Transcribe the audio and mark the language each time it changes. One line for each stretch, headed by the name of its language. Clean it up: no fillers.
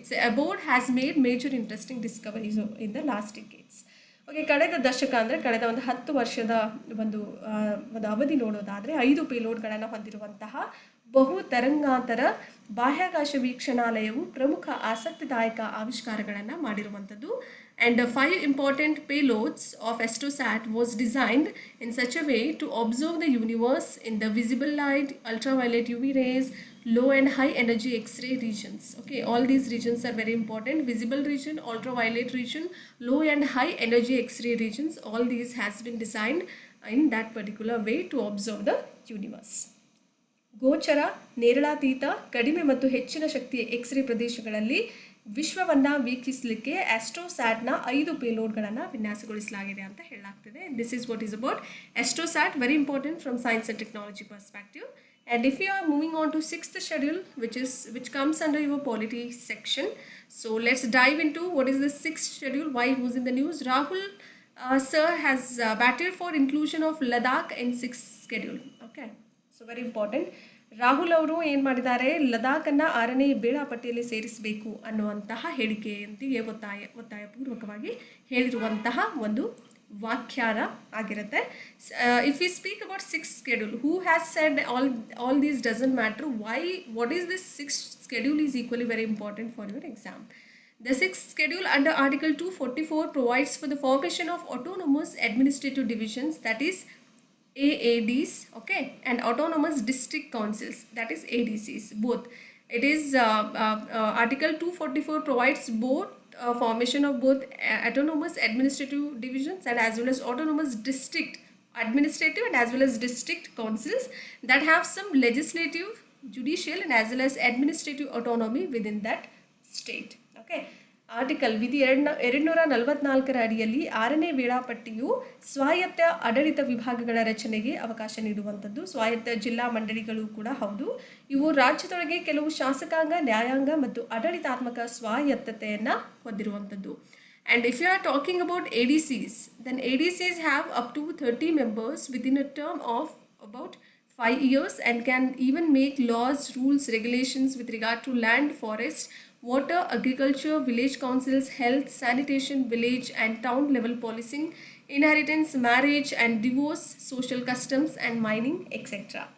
English: Aboard has made major interesting discoveries in the last decades.
Kannada: Okay, ಕಳೆದ ದಶಕ ಅಂದರೆ ಕಳೆದ ಒಂದು 10 ವರ್ಷದ ಒಂದು ಅವಧಿ ನೋಡೋದಾದರೆ 5 ಪೇಲೋಡ್ಗಳನ್ನು ಹೊಂದಿರುವಂತಹ ಬಹು ತರಂಗಾಂತರ ಬಾಹ್ಯಾಕಾಶ ವೀಕ್ಷಣಾಲಯವು ಪ್ರಮುಖ ಆಸಕ್ತಿದಾಯಕ ಆವಿಷ್ಕಾರಗಳನ್ನು ಮಾಡಿರುವಂಥದ್ದು.
English: And 5 important payloads of AstroSat was designed in such a way to observe the universe in the visible light, ultraviolet UV rays, low and high energy X-ray regions. Okay, all these regions are very important. Visible region, ultraviolet region, low and high energy X-ray regions. All these has been designed in that particular way to observe the universe.
Kannada: ಗೋಚರ, ನೇರಳಾತೀತ, ಕಡಿಮೆ ಮತ್ತು ಹೆಚ್ಚಿನ ಶಕ್ತಿಯ x ray ಪ್ರದೇಶಗಳಲ್ಲಿ ವಿಶ್ವವನ್ನು ವೀಕ್ಷಿಸಲಿಕ್ಕೆ ಆಸ್ಟ್ರೋಸ್ಯಾಟ್ನ 5 ಪೇಲೋಡ್ಗಳನ್ನು ವಿನ್ಯಾಸಗೊಳಿಸಲಾಗಿದೆ ಅಂತ ಹೇಳಲಾಗ್ತಿದೆ.
English: This is what is about AstroSat, very important from science and technology perspective. And if you are moving on to 6th schedule, which comes under your polity section, so let's dive into what is the 6th schedule, why it was in the news. Rahul sir has battled for inclusion of Ladakh in 6th schedule. Okay, so very important.
Kannada: Rahul ಅವರು ಏನು ಮಾಡಿದ್ದಾರೆ, ಲದಾಖನ್ನು 6ನೇ ವೇಳಾಪಟ್ಟಿಯಲ್ಲಿ ಸೇರಿಸಬೇಕು ಅನ್ನುವಂತಹ ಹೇಳಿಕೆಯೊಂದಿಗೆ ಒತ್ತಾಯಪೂರ್ವಕವಾಗಿ ಹೇಳಿರುವಂತಹ ಒಂದು ವ್ಯಾಖ್ಯಾನ ಆಗಿರುತ್ತೆ.
English: If we speak about 6th schedule, who has said all these doesn't matter, what is this 6th schedule is equally very important for your exam. The 6th schedule under Article 244 provides for the formation of autonomous administrative divisions, that is AADs, okay, and autonomous district councils, that is ADCs, both. It is Article 244 provides both formation of both autonomous administrative divisions and as well as autonomous district administrative and as well as district councils that have some legislative, judicial and as well as administrative autonomy within that state.
Kannada: Okay, article ವಿಧಿ 244 ಅಡಿಯಲ್ಲಿ 6ನೇ ವೇಳಾಪಟ್ಟಿಯು ಸ್ವಾಯತ್ತ ಆಡಳಿತ ವಿಭಾಗಗಳ ರಚನೆಗೆ ಅವಕಾಶ ನೀಡುವಂಥದ್ದು. ಸ್ವಾಯತ್ತ ಜಿಲ್ಲಾ ಮಂಡಳಿಗಳು ಕೂಡ ಹೌದು. ಇವು ರಾಜ್ಯದೊಳಗೆ ಕೆಲವು ಶಾಸಕಾಂಗ, ನ್ಯಾಯಾಂಗ ಮತ್ತು ಆಡಳಿತಾತ್ಮಕ ಸ್ವಾಯತ್ತತೆಯನ್ನು ಹೊಂದಿರುವಂಥದ್ದು.
English: And if you are talking about ADCs, then ADCs have up to 30 members within a term of about 5 years and can even make laws, rules, regulations with regard to land, forest, water, agriculture, village councils, health, sanitation, village and town level policing, inheritance, marriage and divorce, social customs and mining, etc.